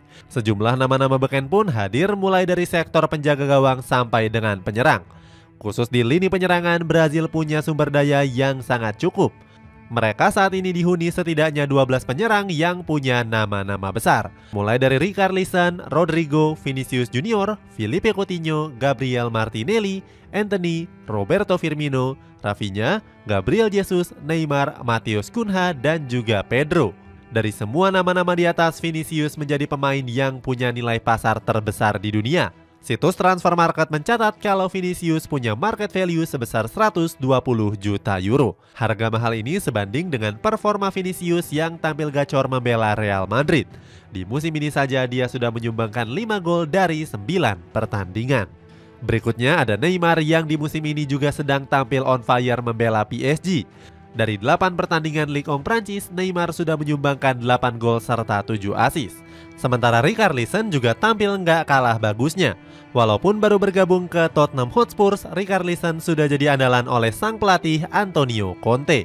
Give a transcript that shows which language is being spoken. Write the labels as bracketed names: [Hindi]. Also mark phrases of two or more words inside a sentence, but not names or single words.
[Indonesian] Sejumlah nama-nama beken pun hadir mulai dari sektor penjaga gawang sampai dengan penyerang. Khusus di lini penyerangan, Brazil punya sumber daya yang sangat cukup. Mereka saat ini dihuni setidaknya 12 penyerang yang punya nama-nama besar. Mulai dari Richarlison, Rodrigo, Vinicius Junior, Filipe Coutinho, Gabriel Martinelli, Antony, Roberto Firmino, Rafinha, Gabriel Jesus, Neymar, Matheus Cunha, dan juga Pedro. Dari semua nama-nama di atas, Vinicius menjadi pemain yang punya nilai pasar terbesar di dunia. Situs Transfer Market mencatat kalau Vinicius punya [English] market value [Indonesian] sebesar 120 juta euro. Harga mahal ini sebanding dengan performa Vinicius yang tampil gacor membela Real Madrid. Di musim ini saja dia sudah menyumbangkan 5 gol dari 9 pertandingan. Berikutnya ada Neymar yang di musim ini juga sedang tampil [English] on fire [Indonesian] membela PSG. Dari 8 pertandingan Ligue 1 Prancis, Neymar sudah menyumbangkan 8 gol serta 7 assist. Sementara Richarlison juga tampil nggak kalah bagusnya. Walaupun baru bergabung ke Tottenham Hotspur, Richarlison sudah jadi andalan oleh sang pelatih Antonio Conte.